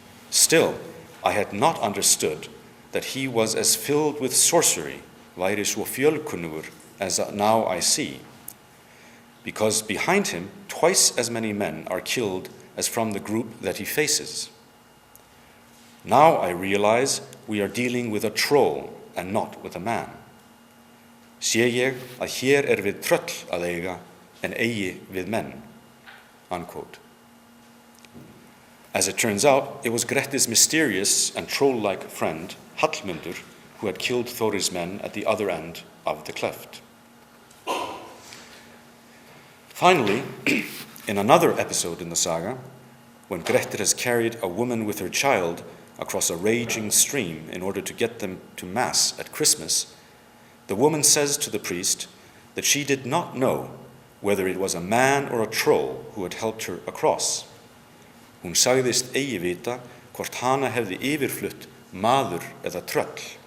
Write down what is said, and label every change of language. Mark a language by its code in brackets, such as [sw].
[en] Still, I had not understood that he was as filled with sorcery, [is] væri svo fjölkunnugur, [en] as now I see, because behind him twice as many men are killed as from the group that he faces. Now I realize we are dealing with a troll and not with a man. [is] Sé ég að hér við tröll að eiga en eigi við menn, unquote. [en] As it turns out, it was Grettir's mysterious and troll-like friend, Hallmundur, who had killed Þórir's men at the other end of the cleft. Finally, in another episode in the saga, when Grettir has carried a woman with her child across a raging stream in order to get them to Mass at Christmas, the woman says to the priest that she did not know whether it was a man or a troll who had helped her across. [is] Hún sagðist eigi vita hvort hana hefði yfirflutt maður eða tröll.